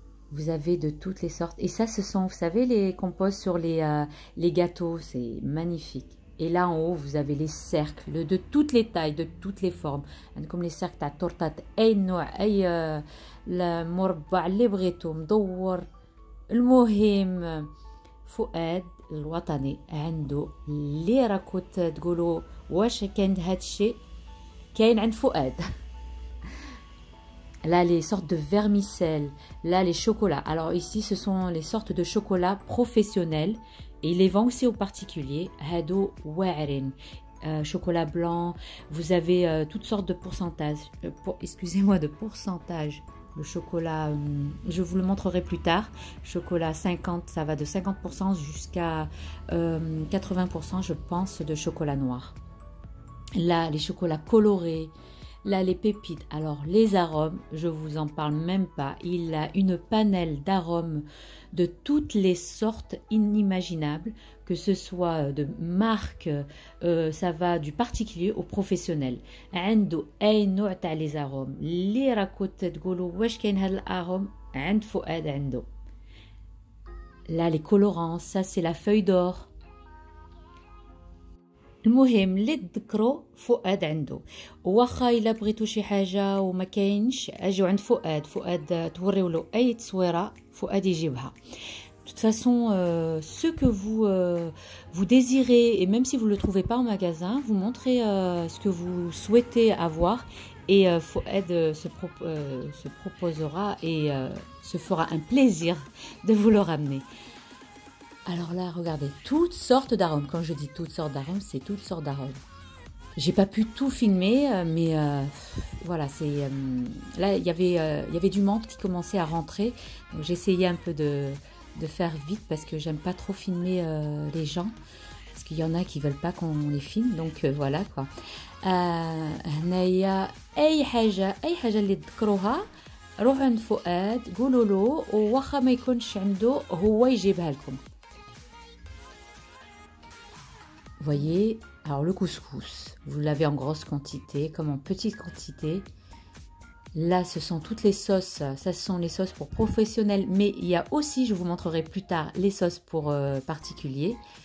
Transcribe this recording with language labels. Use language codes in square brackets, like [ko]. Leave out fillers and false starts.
[fr] Vous avez de toutes les sortes. Et ça, ce sont, vous savez, qu'on pose sur les gâteaux. C'est magnifique. Et là, en haut, vous avez les cercles de toutes les tailles, de toutes les formes. Comme les cercles [ar] تاع tortat, أي نوع, أي المربع اللي بغيتو مدور. المهم فؤاد الوطني عنده اللي راكو تقولوا واش كاين هاد الشيء كاين عند فؤاد. [fr] Là, les sortes de vermicelles, là, les chocolats. Alors ici, ce sont les sortes de chocolats professionnels. Et il les vend aussi aux particuliers. Hado Warin, chocolat blanc. Vous avez toutes sortes de pourcentages. Excusez-moi, de pourcentage. Le chocolat, je vous le montrerai plus tard. Chocolat 50, ça va de 50% jusqu'à 80%, je pense, de chocolat noir. Là, les chocolats colorés. Là, les pépites. Alors, les arômes, je vous en parle même pas. Il a une panelle d'arômes de toutes les sortes inimaginables, que ce soit de marque, ça va du particulier au professionnel. [ar] عنده أي نوع تاع [fr] les arômes. [ar] اللي راكو تقولوا واش كاين هاد الأروم عند فؤاد عنده. [fr] Là, les colorants, ça c'est la feuille d'or. [ar] المهم اللي تذكروا فؤاد عنده. واخا الا بغيتوا شي حاجه وما كاينش اجيو عند فؤاد توريو له اي تصويره فؤاد يجيبها. [fr] De toute façon, ce que vous désirez, et même si vous ne le trouvez pas en magasin, vous montrez ce que vous souhaitez avoir, et Fouad se proposera et se fera un plaisir de vous le ramener. Alors là, regardez, toutes sortes d'arômes. Quand je dis toutes sortes d'arômes, c'est toutes sortes d'arômes. J'ai pas pu tout filmer, mais voilà, là il y avait du monde qui commençait à rentrer, donc j'essayais un peu de faire vite parce que j'aime pas trop filmer les gens, parce qu'il y en a qui veulent pas qu'on les filme, donc voilà quoi. [ar] هنايا اي حاجه اللي تذكروها روحوا عند فؤاد قولوا له وواخا ما يكونش عنده هو يجيبها لكم. [fr] Voyez, alors le couscous, vous l'avez en grosse quantité comme en petite quantité. Là, ce sont toutes les sauces, ça ce sont les sauces pour professionnels, mais il y a aussi, je vous montrerai plus tard, les sauces pour particuliers.